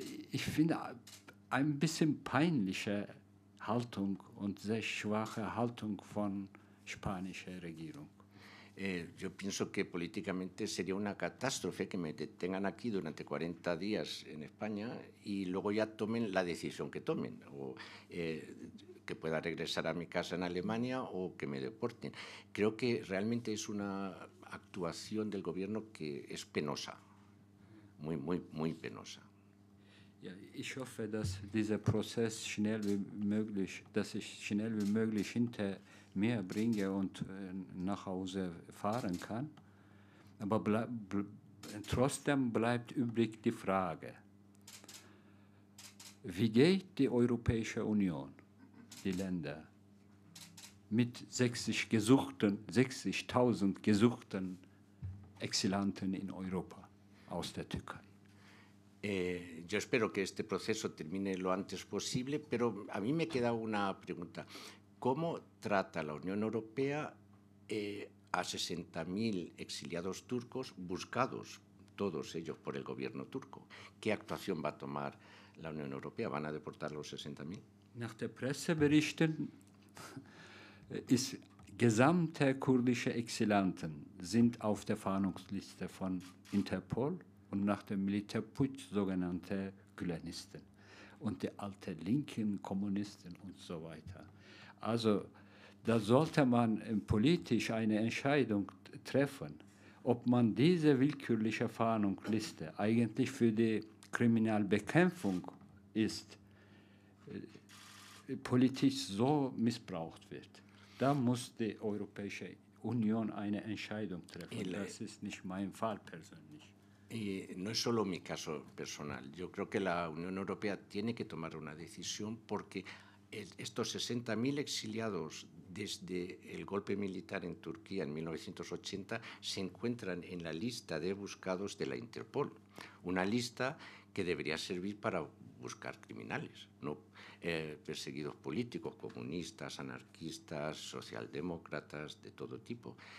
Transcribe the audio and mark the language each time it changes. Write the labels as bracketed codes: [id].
[de] Ich finde ein bisschen peinliche Haltung und sehr schwache Haltung von spanischer Regierung. [es] Yo pienso que políticamente sería una catástrofe que me detengan aquí durante 40 días en España y luego ya tomen la decisión que tomen, o que pueda regresar a mi casa en Alemania o que me deporten. Creo que realmente es una actuación del gobierno que es penosa, muy, muy, muy penosa. [de] Ja, ich hoffe, dass dieser Prozess dass ich schnell wie möglich hinter mir bringe und nach Hause fahren kann. Aber trotzdem bleibt übrig die Frage, wie geht die Europäische Union, die Länder, mit 60.000 gesuchten Exilanten in Europa aus der Türkei? [es] Yo espero que este proceso termine lo antes posible, pero a mí me queda una pregunta. ¿Cómo trata la Unión Europea a 60.000 exiliados turcos buscados, todos ellos por el gobierno turco? ¿Qué actuación va a tomar la Unión Europea? ¿Van a deportar los 60.000? [de] Nach der Presseberichten ist gesamte kurdische Exilanten sind auf der Fahndungsliste von Interpol und nach dem Militärputsch sogenannte Gülenisten. und die alten linken Kommunisten und so weiter. Also da sollte man politisch eine Entscheidung treffen, ob man diese willkürliche Fahndungsliste eigentlich für die Kriminalbekämpfung ist, politisch so missbraucht wird. Da muss die Europäische Unión eine Entscheidung treffen. Das ist nicht mein Fall persönlich. [es] Y no es solo mi caso personal. Yo creo que la Unión Europea tiene que tomar una decisión porque estos 60.000 exiliados desde el golpe militar en Turquía en 1980 se encuentran en la lista de buscados de la Interpol. Una lista que debería servir para buscar criminales, no perseguidos políticos, comunistas, anarquistas, socialdemócratas, de todo tipo.